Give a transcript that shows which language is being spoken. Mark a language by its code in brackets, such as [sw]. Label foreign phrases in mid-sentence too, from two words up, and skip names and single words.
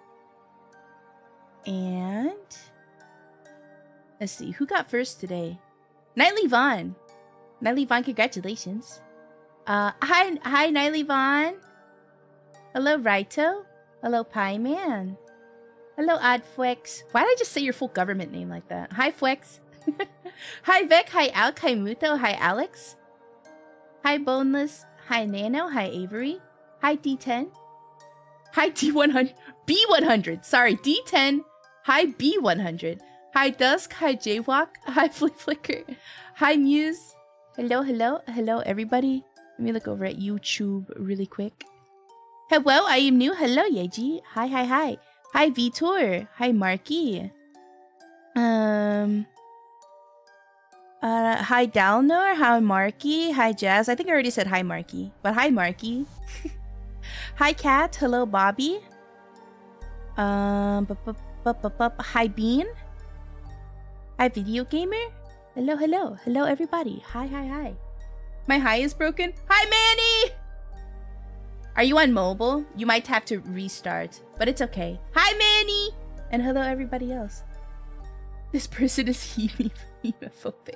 [en] And let's see, who got first today? Nightly Vaughn. Nightly Vaughn, congratulations. Hi Nightly Vaughn. Hello Raito. Hello Pie Man. Hello Oddflex. Why did I just say your full government name like that? Hi Flex. Hi Vec, hi Alk, hi Muto, hi Alex. Hi Boneless, hi Nano, hi Avery. Hi D10. Hi D100. B100. Sorry, D10. Hi B100. Hi Dusk, hi Jaywalk, hi Flicker. Hi Muse. Hello, hello, hello everybody. Let me look over at YouTube really quick. Hello, I am new. Hello, Yeji. Hi, hi, hi. Hi, Vitor. Hi, Marky. Hi, Dalnor. Hi, Marky. Hi, Jazz. I think I already said hi, Marky. But hi, Marky. Hi, Kat. Hello, Bobby. Hi, Bean. Hi, Video Gamer. Hello, hello. Hello, everybody. Hi, hi, hi. My hi is broken. Hi, Manny! Are you on mobile? You might have to restart, but it's okay. Hi, Manny! And hello, everybody else. This person is hemophobic.